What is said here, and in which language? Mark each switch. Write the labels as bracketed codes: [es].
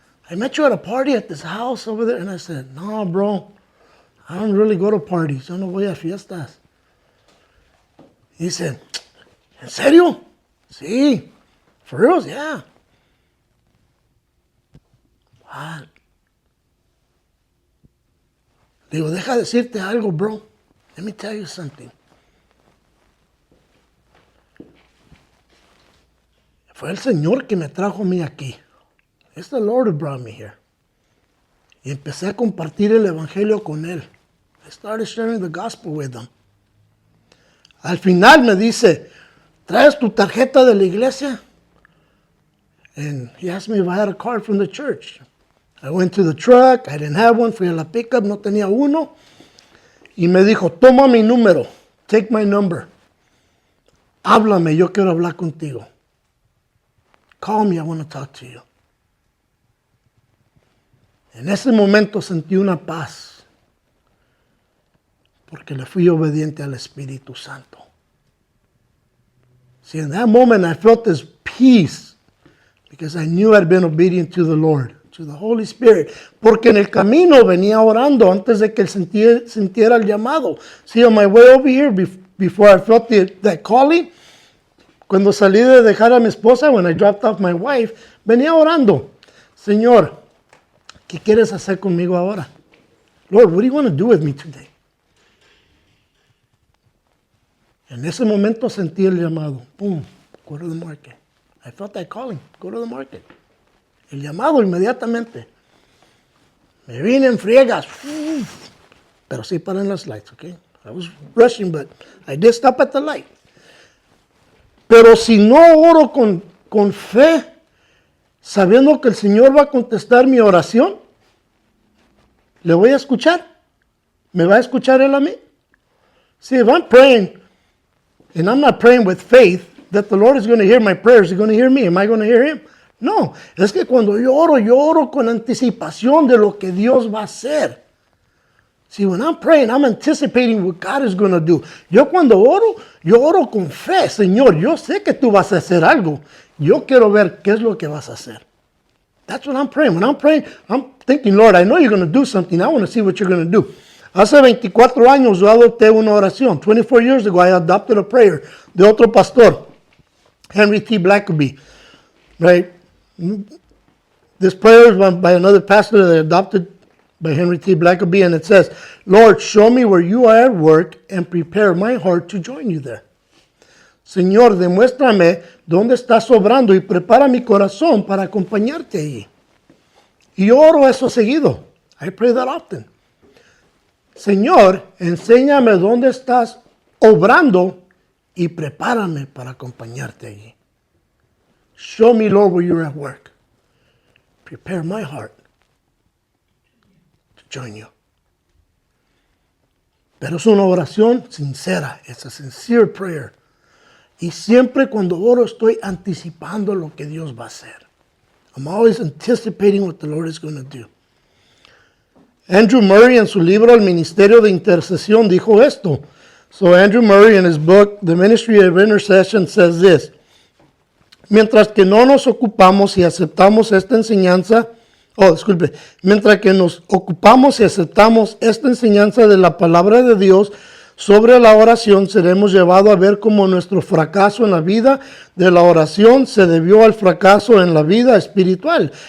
[en] I met you at a party at this house over there. And I said, no, bro. I don't really go to parties. [es] Yo no voy a fiestas. [en] He said, [es] ¿en serio? Sí. [en] For reals? Yeah. What? [es] Digo, deja decirte algo, bro. [en] Let me tell you something. [es] Fue el Señor que me trajo a mí aquí. [en] It's the Lord who brought me here. [es] Y empecé a compartir el evangelio con él. [en] I started sharing the gospel with them. [es] Al final me dice, ¿traes tu tarjeta de la iglesia? [en] And he asked me if I had a card from the church. I went to the truck, I didn't have one, [es] fui a la pickup, no tenía uno. Y me dijo, toma mi número, [en] take my number. [es] Háblame, yo quiero hablar contigo. [en] Call me, I want to talk to you. [es] En ese momento sentí una paz, porque le fui obediente al Espíritu Santo. [en] See, in that moment I felt this peace, because I knew I'd been obedient to the Lord, to the Holy Spirit. [es] Porque en el camino venía orando antes de que sintiera el llamado. [en] See, on my way over here, before I felt that calling, [es] cuando salí de dejar a mi esposa, [en] when I dropped off my wife, [es] venía orando. Señor, ¿qué quieres hacer conmigo ahora? [en] Lord, what do you want to do with me today? [es] En ese momento sentí el llamado. [en] Boom, go to the market. I felt that calling, go to the market. [es] El llamado inmediatamente. Me vine en friegas. Pero sí paré en las lights, okay? [en] I was rushing, but I did stop at the light. [es] Pero si no oro con fe, sabiendo que el Señor va a contestar mi oración, ¿le voy a escuchar? ¿Me va a escuchar Él a mí? [en] See, if I'm praying, and I'm not praying with faith that the Lord is going to hear my prayers, is He going to hear me? Am I going to hear Him? [es] No, es que cuando yo oro con anticipación de lo que Dios va a hacer. [en] See, when I'm praying, I'm anticipating what God is going to do. [es] Yo cuando oro con fe. Señor, yo sé que tú vas a hacer algo. Yo quiero ver qué es lo que vas a hacer. [en] That's what I'm praying. When I'm praying, I'm thinking, Lord, I know you're going to do something. I want to see what you're going to do. [es] Hace 24 años yo adopté una oración. [en] 24 years ago, I adopted a prayer [es] de otro pastor, [en] Henry T. Blackaby. Right? This prayer is by another pastor that I adopted by Henry T. Blackaby, and it says, Lord, show me where you are at work and prepare my heart to join you there. [es] Señor, demuéstrame dónde estás obrando y prepara mi corazón para acompañarte allí. Y yo oro eso seguido. [en] I pray that often. [es] Señor, enséñame dónde estás obrando y prepárame para acompañarte allí. [en] Show me, Lord, where you're at work. Prepare my heart to join you. [es] Pero es una oración sincera. [en] It's a sincere prayer. [es] Y siempre cuando oro estoy anticipando lo que Dios va a hacer. [en] I'm always anticipating what the Lord is going to do. [es] Andrew Murray en su libro El Ministerio de Intercesión dijo esto. [en] So Andrew Murray in his book The Ministry of Intercession says this. [es] Mientras que no nos ocupamos y aceptamos esta enseñanza, mientras que nos ocupamos y aceptamos esta enseñanza de la palabra de Dios sobre la oración, seremos llevados a ver cómo nuestro fracaso en la vida de la oración se debió al fracaso en la vida espiritual.